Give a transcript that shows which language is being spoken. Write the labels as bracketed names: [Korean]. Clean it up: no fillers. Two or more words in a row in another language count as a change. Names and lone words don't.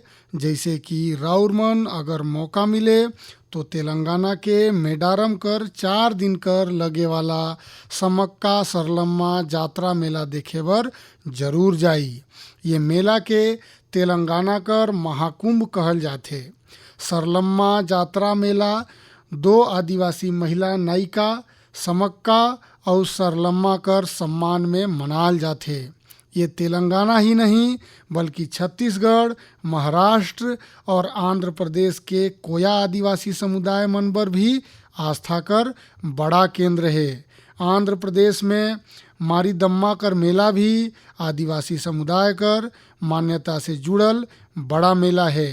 [Sadri] जैसे कि राउर मन अगर मौका मिले तो तेलंगाना के मेडारम कर 4 दिन कर लगे वाला समक्का सरलम्मा जात्रा मेला देखे बर जरूर जाई। ये मेला के तेलंगाना कर महाकुंभ कहल जाथे। सरलम्मा जात्रा मेला 2 आदिवासी महिला नायिका समक्का और सरलम्मा कर सम्मान में मनाल जाथे। ये तेलंगाना ही नहीं बल्कि छत्तीसगढ़, महाराष्ट्र और आंध्र प्रदेश के कोया आदिवासी समुदाय मन पर भी आस्था कर बड़ा केंद्र है। आंध्र प्रदेश में मारीदम्मा कर मेला भी आदिवासी समुदाय कर मान्यता से जुड़ल बड़ा मेला है।